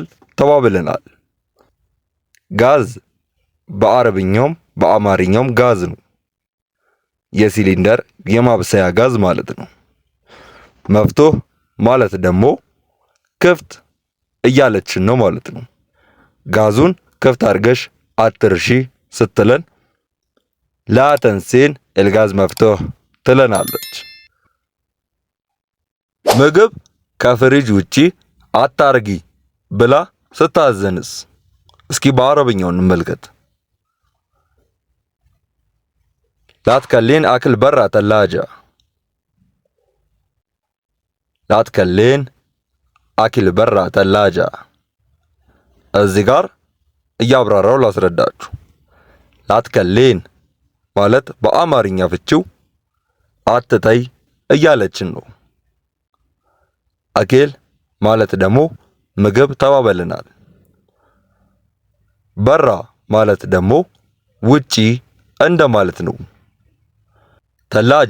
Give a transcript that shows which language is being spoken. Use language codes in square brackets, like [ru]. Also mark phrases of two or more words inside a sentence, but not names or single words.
[am] ተባብለናል። ጋዝ በአረብኛውም በአማርኛውም ጋዝ ነው። የሲሊንደር የማብሰያ ጋዝ ማለት ነው። መፍቱህ ማለት ደግሞ ክፍት እያለችን ነው ማለት ነው። ጋዙን ክፍት አድርገሽ አትርሺ ስትለን [ar] لا تنسين الغاز مفتوح [am] ትለናለች። ምግብ ከፍሪጅ ውጪ አታርጊ ብላ ስታዘንስ እስኪ በአረብኛው እንመልከት። [ar] لا تخلين أكل برا ثلاجة لا تخلين أكل برا ثلاجة። [am] እዚህ ጋር እያብራራው ላስረዳችሁ። [ar] لا تخلين [am] ማለት በአማርኛ ፍቺው አትተይ እያለችን ነው። አኬል ማለት ደግሞ ምግብ ተባበለናል። በራ ማለት ደግሞ ውጪ እንደማለት ነው። ተላጃ